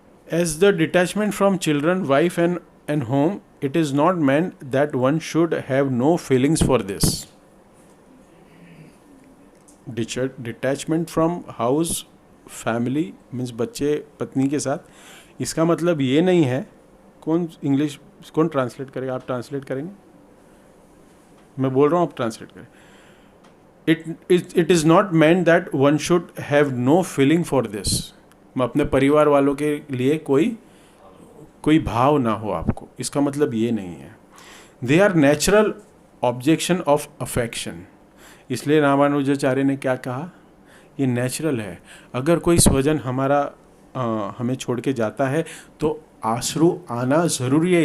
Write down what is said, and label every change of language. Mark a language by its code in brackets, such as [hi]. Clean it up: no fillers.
[en] As the detachment from children, wife and home, it is not meant that one should have no feelings for this. Detachment from house, family means [hi] बच्चे पत्नी के साथ, इसका मतलब ये नहीं है, कौन इंग्लिश कौन ट्रांसलेट करेगा, आप ट्रांसलेट करेंगे? मैं बोल रहा हूँ, आप ट्रांसलेट करें। [en] It is not meant that one should have no feeling for this. [hi] अपने परिवार वालों के लिए कोई भाव ना हो आपको, इसका मतलब ये नहीं है। [en] They are natural objection of affection. [hi] इसलिए रामानुजाचार्य ने क्या कहा, ये नेचुरल है। अगर कोई स्वजन हमें छोड़ के जाता है तो आंसू आना ज़रूरी है।